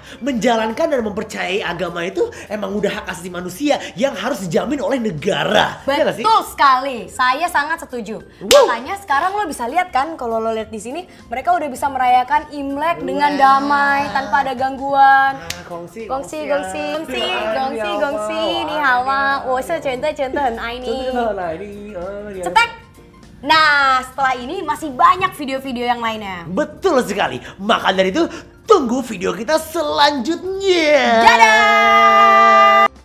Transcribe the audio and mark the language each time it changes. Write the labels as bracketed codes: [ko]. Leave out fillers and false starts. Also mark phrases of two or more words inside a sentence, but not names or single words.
[id] Menjalankan dan mempercayai agama itu emang udah hak asasi manusia yang harus dijamin oleh negara. Ya nggak sih? Betul sekali, saya sangat setuju. Makanya sekarang lo bisa lihat kan, kalau lo lihat di sini, mereka udah bisa merayakan Imlek dengan damai tanpa ada gangguan. Gongsi. [zh] 你好吗？我是真的很爱你。Cetek. [id] Nah, setelah ini masih banyak video-video yang lainnya. Betul sekali. Maka dari itu tunggu video kita selanjutnya. Dadah!